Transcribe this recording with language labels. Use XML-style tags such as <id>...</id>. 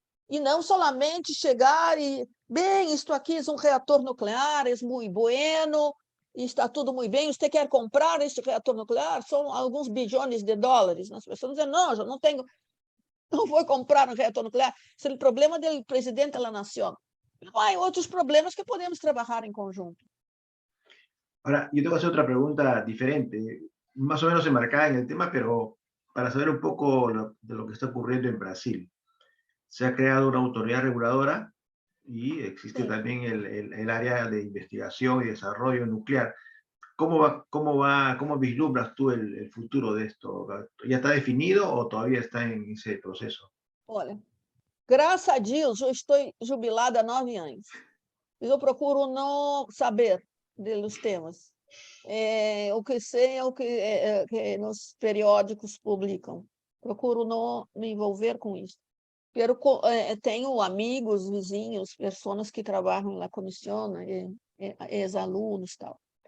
<pt>E não somente chegar e, bem, isto aqui é um reator nuclear, é muito bueno, está tudo muito bem, você quer comprar este reator nuclear? São alguns bilhões de dólares. As pessoas dizem: não, eu não vou comprar um reator nuclear. Esse é o problema do presidente da nação. Não há outros problemas que podemos trabalhar em conjunto.</pt> <es>Ahora, yo te voy a hacer otra pregunta diferente, más o menos enmarcada en el tema, pero para saber un poco de lo que está ocurriendo en Brasil. Se ha creado una autoridad reguladora y existe también el área de investigación y desarrollo nuclear. ¿Cómo vislumbras tú el futuro de esto? ¿Ya está definido o todavía está en ese proceso?</es> <pt>Olha, graças a Deus, eu estou jubilada há 9 anos. Eu procuro não saber dos temas. O que sei é o que nos periódicos publicam. Procuro não me envolver com isso. Tenho amigos, vizinhos, pessoas que trabalham na comissão, ex-alunos e tal.</pt>